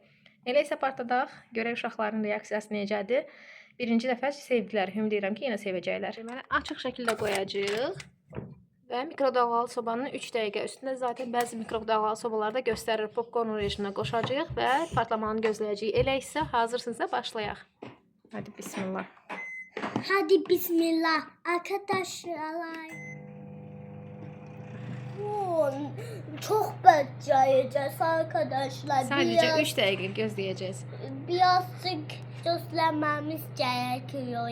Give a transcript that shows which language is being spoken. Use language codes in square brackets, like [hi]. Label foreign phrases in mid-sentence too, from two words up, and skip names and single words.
[az] Elə isə partladaq, görək uşaqların reaksiyası necədir. Birinci dəfə sevdilər, ümid edirəm ki, yenə sevəcəklər. Deməli, açıq şəkildə qoyacağıq və mikrodalğalı sobanın 3 dəqiqə üstündə zaten bəzi mikrodalğalı sobalarda göstərir, popkorn rejiminə qoşacağıq və partlamanı gözləyəcəyik. Elə isə hazırsınızsa başlayaq. [tr] Hadi bismillah. Hadi bismillah arkadaşlar. Çok becereceğiz arkadaşlar. [az] Sadəcə 3 dəqiqə gözləyəcəyiz. [tr] Birazcık gözlememiz gerekiyor.